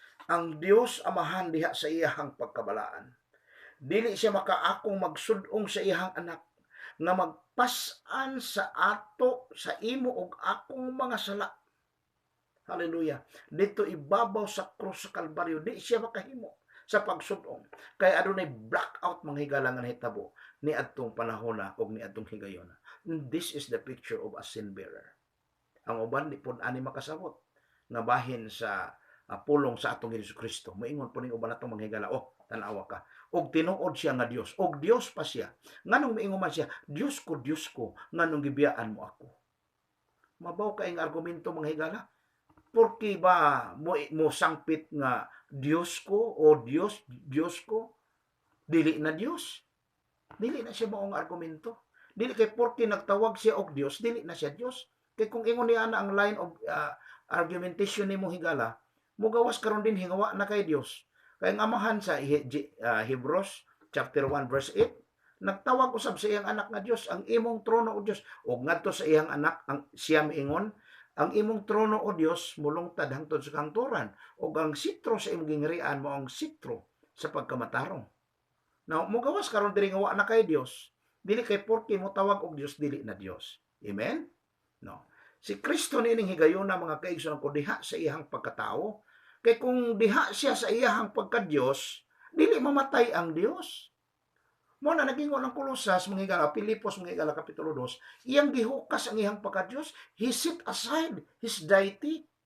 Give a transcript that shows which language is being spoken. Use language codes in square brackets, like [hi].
[ceb] Ang Dios Amahan diha sa iyahang pagkabalaan. Dili siya makaakong magsudong sa iyahang anak nga magpasan sa ato sa imo og akong mga sala. Hallelujah. Dito ibabaw sa krus sa Kalbaryo, di siya makahimo sa pagsudong. Kaya adunay blackout manghigala nga nahitabo ni adtong panahon na ug ni adtong higayon. [en] This is the picture of a sin bearer. [ceb] Ang uban di pud ani makasabot nga bahin sa pulong sa atong Hesus Kristo. Moingon po ning uban atong manghigala, tan-awa ka. Og tinuod siya nga Dios. Og Dios pa siya. Nganong moingon man siya, Dios ko, nganong gibiyaan mo ako. Mabaw kaing argumento manghigala. Porque ba mo sangpit nga Dios ko o Dios ko, dili na Dios. Dili na siya maong argumento. Dili kay porque nagtawag siya og Dios, dili na siya Dios. Kay kung ingon niya na ang line of argumentation nimo higala, mugawas karon din hingawa na kay Dios. Kay ang amahan sa Hebrews chapter 1 verse 8, nagtawag usab sa iyang anak nga Dios, ang imong trono o Dios, ug ngadto sa iyang anak ang siya miingon, ang imong trono o Dios mulungtad hangtod sa kangturan, ug ang sitro sa imong gingharian mo ang sitro sa pagkamatarong. Now, mugawas karon diri nga wa na kay Dios. Dili kay porke mo tawag og Dios, dili na Dios. Amen? No. Si Kristo nining higayuna mga kaigsoon ko diha sa iyang pagkatao. Kay kung diha siya sa iyang pagka-Dios, dili mamatay ang Dios. Mo na nagingon ang Kolosas mga higala, Pilipos mga higala kapitulo 2, iyang gihukas ang iyang pagka-Dios, [en] he set aside his deity.